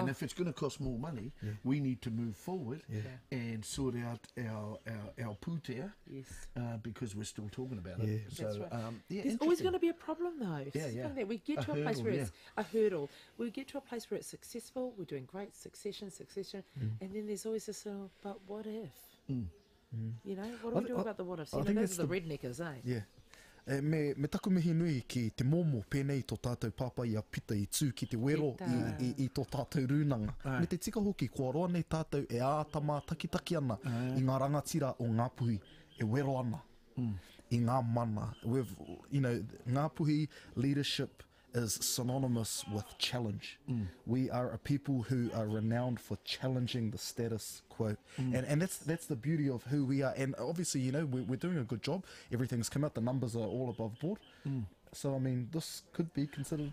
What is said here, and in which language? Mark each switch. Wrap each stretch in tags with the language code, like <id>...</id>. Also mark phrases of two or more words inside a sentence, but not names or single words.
<en>And if it's going to cost more money, we need to move forward and sort out our pūtea, because we're still talking about it. So, That's right. yeah, There's always going to be a problem, though. Yeah. We get to a place where it's a hurdle. We get to a place where it's successful. We're doing great, succession, and then there's always this little, but what if? You know, what do we do about the what ifs? You know, those are the redneckers, eh? Yeah.</en> <mi>Me taku mihi nui ki te momo pēnei tō tātou papa i a pita i tū ki te wero i tō tātou rūnanga. Me te tika hoki, kua roa nei tātou e ātama takitaki ana i ngā rangatira o Ngāpuhi e wero ana i ngā mana.</mi> <en>You know, Ngāpuhi leadership is synonymous with challenge. We are a people who are renowned for challenging the status quo. And that's the beauty of who we are. And obviously, you know, we're doing a good job. Everything's come out. The numbers are all above board. So, I mean, this could be considered</en>